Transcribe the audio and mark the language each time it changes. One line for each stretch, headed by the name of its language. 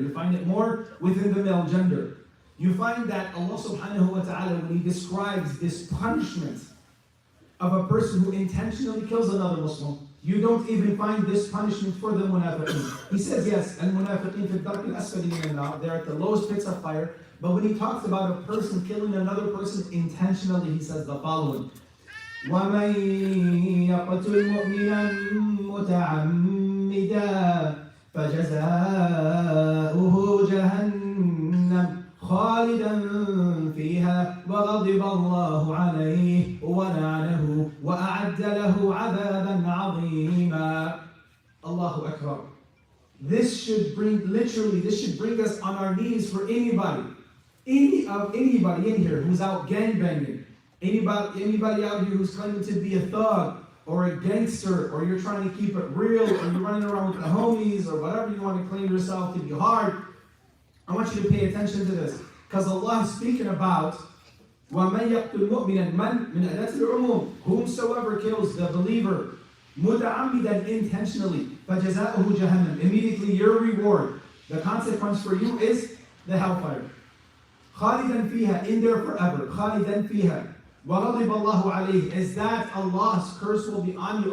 English: You find it more within the male gender. You find that Allah subhanahu wa ta'ala, when He describes this punishment of a person who intentionally kills another Muslim, you don't even find this punishment for the munafiqeen. He says, yes, and munafiqeen
Arabic: fi dark al-asfali min an-nar,
English: they're at the lowest pits of fire. But when He talks about a person killing another person intentionally, He says the following:
Arabic: وَمَن يَقْتُلْ مُؤْمِنًا مُتَعَمِّدًا فَجَزَاؤُهُ جَهَنَّمُ خالدا فيها وغضب الله عليه ولعنه وأعد له عذابا عظيما. Allahu Akbar.
English: This should bring us on our knees for anybody in here who's out gangbanging, anybody out here who's claiming to be a thug or a gangster, or you're trying to keep it real, or you're running around with the homies, or whatever you want to claim yourself to be hard. I want you to pay attention to this, because Allah is speaking about
Arabic: وَمَنْ يَقْتُلْ مُؤْمِنًا من أداة العموم.
English: Whomsoever kills the believer
Arabic: متعمدا
English: intentionally
Arabic: فَجَزَاؤُهُ جَهَنَّمْ.
English: Immediately your reward, the consequence for you is the hellfire.
Arabic: خالدا فيها,
English: in there forever.
Arabic: خالدا فيها. وَغَضِبَ اللَّهُ عَلَيْهِ,
English: is that Allah's curse will be on you.